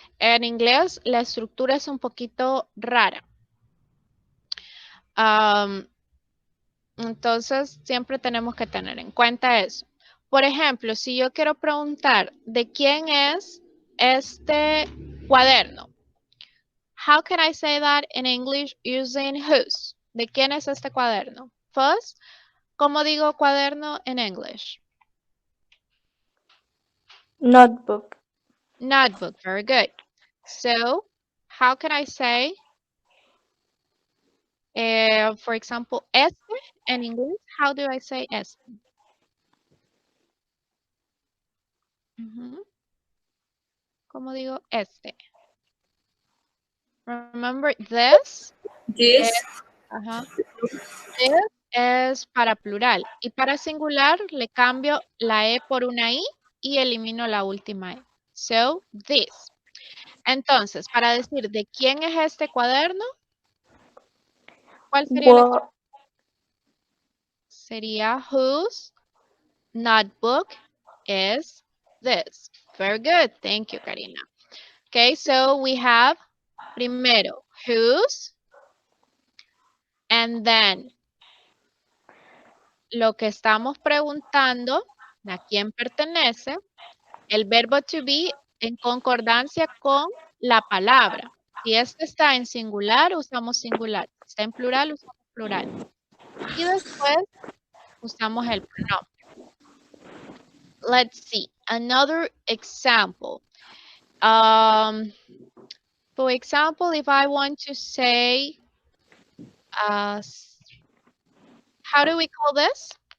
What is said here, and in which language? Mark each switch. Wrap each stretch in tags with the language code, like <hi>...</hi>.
<es>En inglés la estructura es un poquito rara. Entonces siempre tenemos que tener en cuenta eso. Por ejemplo, si yo quiero preguntar ¿de quién es este cuaderno?</es> <en>How can I say that in English using whose?</en> <es>¿De quién es este cuaderno? First, ¿cómo digo cuaderno en English?</es> <en>Notebook. Notebook, very good. So, how can I say, for example, este in English? How do I say este?</en> <es>¿Cómo digo este?</es> <en>Remember this? This.</en> <es>This es para plural. Y para singular le cambio la E por una I y elimino la última E.</es> <en>So, this.</en> <es>Entonces, para decir de quién es este cuaderno, ¿cuál sería la estructura?</es> <en>Sería whose notebook is this? Very good. Thank you, Karina. Okay, so we have</en> <es>primero whose,</es> <en>and then</en> <es>lo que estamos preguntando, ¿a quién pertenece? El verbo to be en concordancia con la palabra. Si este está en singular, usamos singular. Si está en plural, usamos plural. Y después usamos el pronombre.</es> <en>let's see. Another example. For example, if I want to say, how do we call this?</en>